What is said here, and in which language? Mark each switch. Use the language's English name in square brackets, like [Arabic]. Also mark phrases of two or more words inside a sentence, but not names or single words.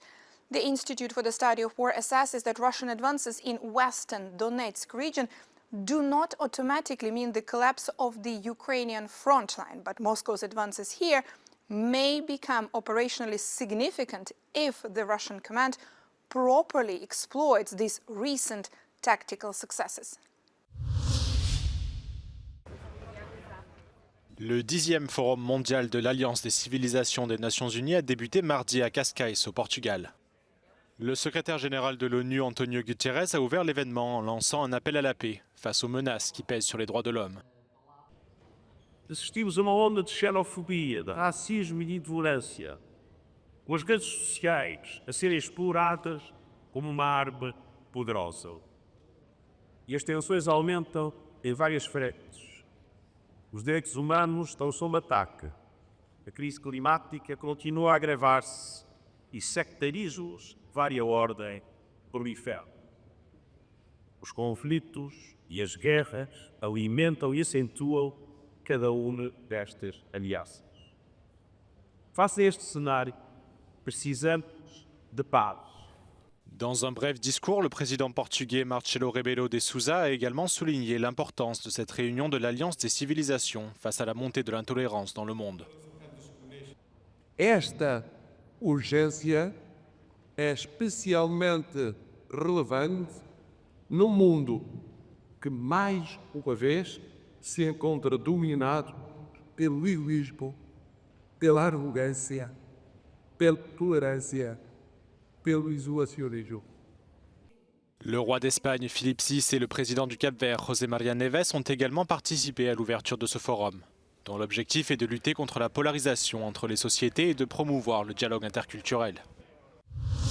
[English] The Institute for the Study of War assesses that Russian advances in western Donetsk region do not automatically mean the collapse of the Ukrainian front line, but Moscow's advances here may become operationally significant if the Russian command properly exploits these recent tactical successes. [French] Le 10e Forum mondial de l'Alliance des civilisations des Nations Unies a débuté mardi à Cascais, au Portugal. Le secrétaire général de l'ONU, António Guterres, a ouvert l'événement en lançant un appel à la paix face aux menaces qui pèsent sur les droits de l'homme. [Portuguese] Assistimos a uma onda de xenofobia, de racismo e de intolerância, com as redes sociais a serem exploradas como uma arma poderosa. E as tensões aumentam em várias frentes. Os direitos humanos estão sob ataque. A crise climática continua a agravar-se e sectarismos de vária ordem proliferam. Os conflitos e as guerras alimentam e acentuam cada uma destas ameaças. Face a este cenário, precisamos de paz. [French] Dans un bref discours, le président portugais Marcelo Rebelo de Sousa a également souligné l'importance de cette réunion de l'Alliance des civilisations face à la montée de l'intolérance dans le monde. [Portuguese] Esta urgência é especialmente relevante num mundo que mais uma vez se encontra dominado pelo egoísmo, pela arrogância, pela tolerância, pelo isolacionismo. [French] Le roi d'Espagne Philippe VI et le président du Cap-Vert José María Neves ont également participé à l'ouverture de ce forum, dont l'objectif est de lutter contre la polarisation entre les sociétés et de promouvoir le dialogue interculturel.